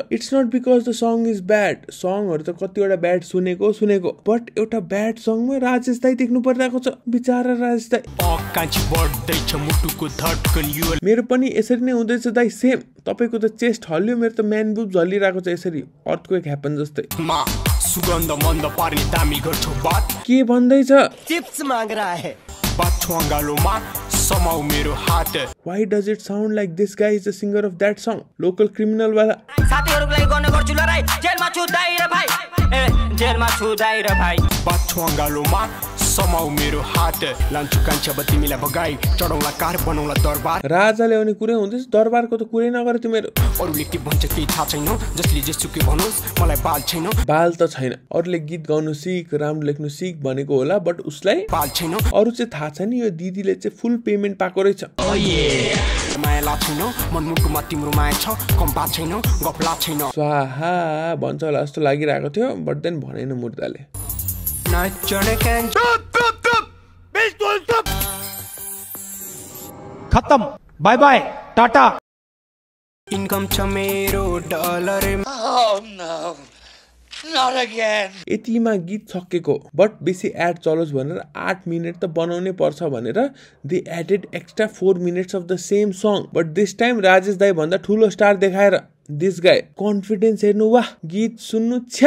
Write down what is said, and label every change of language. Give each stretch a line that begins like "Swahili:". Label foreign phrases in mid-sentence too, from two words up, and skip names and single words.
English: It's not because the song is bad.
Nepali: सङहरू त कतिवटा ब्याड सुनेको बट एउटा ब्याड सङमा राजेश दाई देख्नु परिरहेको छ। बिचारा राजेश दाई। मेरो पनि यसरी नै हुँदैछ दाई, सेम। तपाईको त चेस्ट हल्यो, मेरो त
English: man boob
Nepali: झलिरहेको छ यसरी
English: earthquake happen
Nepali: जस्तै। सुगन्ध मन्द पार्ने दामी गर्छु बात। के भन्दैछ? चिप्स
Hindi: माग रहा है
Nepali: बात छुवाङ्गालोमा समाउ मेरो हात।
English: Why does it sound like this guy is the singer of that song? Local criminal वाला।
Nepali: साथीहरुको लागि गर्ने गर्छु लडाई, जेलमा छु दाइ र भाइ, जेलमा छु दाइ र भाइ। बात छुवाङ्गालोमा समाउ मेरो हात, लान्छु कान्छा तिमीलाई बगाई, चढौला कार बनाउला दरबार। राजा ल्याउने कुरै हुँदैछ, दरबारको त कुरै नगरे तिमीहरु। अरूले के भन्छ केही थाहा छैन, जसले जे सुके भनोस् मलाई बाल छैन। बाल त छैन, अरूले गीत गाउनु सिक, राम्रो लेख्नु सिक भनेको होला, बट उसलाई बाल छैन। अरू चाहिँ थाहा छैन यो दिदीले चाहिँ
English: full payment
Nepali: पाएको रहेछ। माया ला छैन, मनमुटुमा तिम्रो माया छ, कम बात छैन, गफला छैन। स्वाहा भन्छ होला जस्तो लागिरहेको थियो,
English: but then
Nepali: भनेन मुर्दाले।
English: खत्म, bye bye, tata.
Nepali: इन्कम छ मेरो डलर। यतिमा गीत सकेको, बट बेसी एड चलोस् भनेर 8 मिनट त बनाउनै पर्छ भनेर
English: they added extra 4 minutes of the same song, but this time
Nepali: राजेश दाई भन्दा ठुलो स्टार देखाएर
English: this guy confidence
Nepali: हेर्नु वाह, गीत सुन्नु छ्या।